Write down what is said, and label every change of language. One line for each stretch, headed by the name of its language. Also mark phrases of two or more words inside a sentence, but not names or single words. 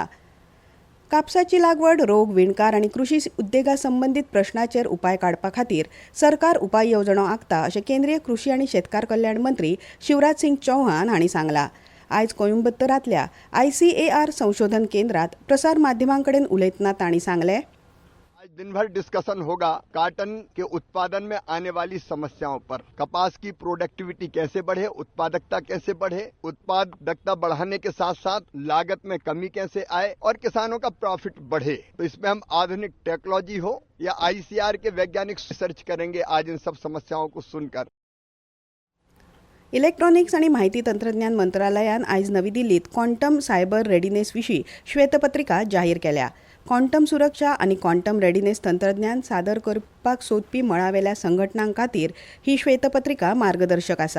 Konkani: कापसाची लागवड, रोग, विणकार आनी कृशी उद्देगा संबंदीत प्रश्नाचेर उपाय काडपा खातीर सरकार उपाय येवजणो आंखता अशें केंद्रीय कृशी आनी शेतकार कल्याण मंत्री शिवराज सिंग चौहान हांणी सांगलां. आयज कोइंबतूरांतल्या ICAR संशोधन केंद्रात प्रसार माध्यमांकडेन उलयतना तांणी सांगलें,
Hindi: आज दिन भर डिस्कशन होगा कॉटन के उत्पादन में आने वाली समस्याओं पर। कपास की प्रोडक्टिविटी कैसे बढ़े, उत्पादकता कैसे बढ़े, उत्पादकता बढ़ाने के साथ साथ लागत में कमी कैसे आए और किसानों का प्रॉफिट बढ़े। तो इसमें हम आधुनिक टेक्नोलॉजी हो या ICAR के वैज्ञानिक रिसर्च करेंगे आज इन सब समस्याओं को सुनकर.
Konkani: इलेक्ट्रॉनिक्स आनी माहिती तंत्रज्ञान मंत्रालयान आयज नवी दिल्लीत
English: quantum cyber readiness
Konkani: विशीं श्वेतपत्रिका जाहीर केल्या. क्वांटम सुरक्षा आनी
English: quantum readiness
Konkani: तंत्रज्ञान सादर करपाक सोदपी मळावेल्या संघटनांक खातीर ही श्वेतपत्रिका मार्गदर्शक आसा.